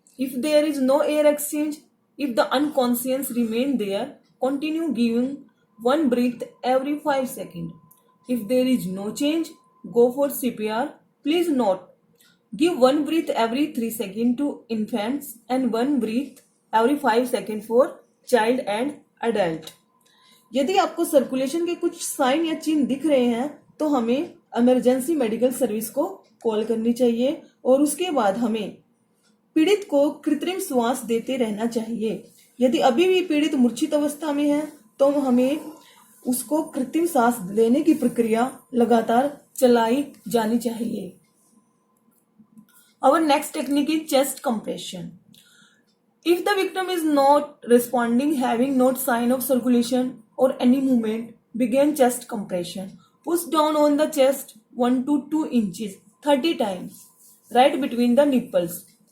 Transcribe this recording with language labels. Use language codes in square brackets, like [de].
[en] If there is no air exchange, if the unconscious remain there, continue giving one breath every 5 seconds. If there is no change, go for CPR. Please note, give one breath every 3 seconds to infants and one breath every 5 seconds for child and adult. [hi] यदि आपको circulation के कुछ sign या चिन्ह दिख रहे हैं तो हमें इमरजेंसी मेडिकल सर्विस को कॉल करनी चाहिए और उसके बाद हमें पीड़ित को कृत्रिम श्वास देते रहना चाहिए। यदि अभी भी पीड़ित मूर्छित अवस्था में है तो हमें उसको कृत्रिम सांस लेने की प्रक्रिया लगातार चलाई जानी चाहिए। [en] Our next technique is chest compression. If the victim is not responding, having no sign of circulation or any movement, begin chest compression. Push down on the chest 1 to 2 inches 30 times, right between the nipples.